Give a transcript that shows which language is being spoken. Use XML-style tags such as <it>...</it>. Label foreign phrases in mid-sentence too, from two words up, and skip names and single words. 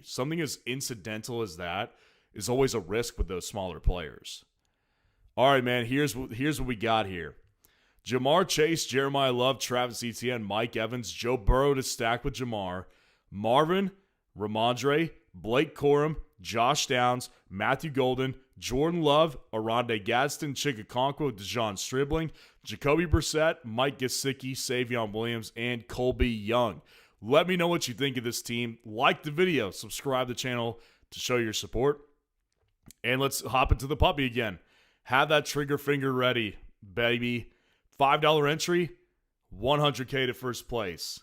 <en>Something as incidental as that is always a risk with those smaller players. All right, man, here's what we got here. Jamar Chase, Jeremiah Love, Travis Etienne, Mike Evans, Joe Burrow to stack with Jamar, Marvin, Ramondre, Blake Corum, Josh Downs, Matthew Golden, Jordan Love, Aronde Gadsden, Chikakonkwo, Dejon Stribling, Jacoby Brissett, Mike Gesicki, Savion Williams, and Colby Young. Let me know what you think of this team. Like the video, subscribe to the channel to show your support. And let's hop into the puppy again. Have that trigger finger ready, baby. $5 entry, $100K to first place.</en>